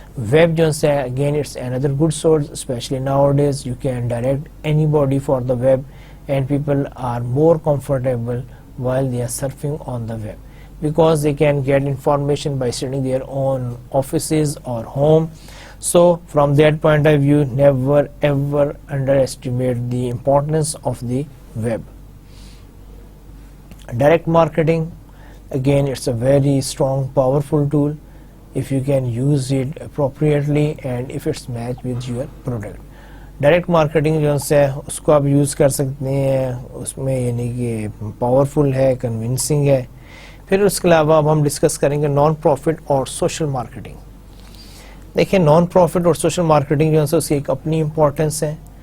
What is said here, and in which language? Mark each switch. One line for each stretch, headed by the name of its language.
English: web
Urdu: جو ہے
English: Again it's اندر good source, especially nowadays you can direct anybody for the web and people are more comfortable while they are surfing on the web because they can get information by sitting their own offices or home. So from that point of view, never ever underestimate the importance of the web. Direct marketing, again it's a very strong powerful tool if you can use it appropriately and if it's matched with your product.
Urdu: Direct marketing جو ہے اس کو آپ use کر سکتے ہیں، اس میں یعنی کہ پاورفل ہے، کنونسنگ ہے. پھر اس کے علاوہ اب ہم ڈسکس کریں گے نان پروفٹ اور سوشل مارکیٹنگ. دیکھیں نان پروفٹ اور سوشل مارکیٹنگ جو ہے اس کی ایک اپنی امپورٹنس ہے.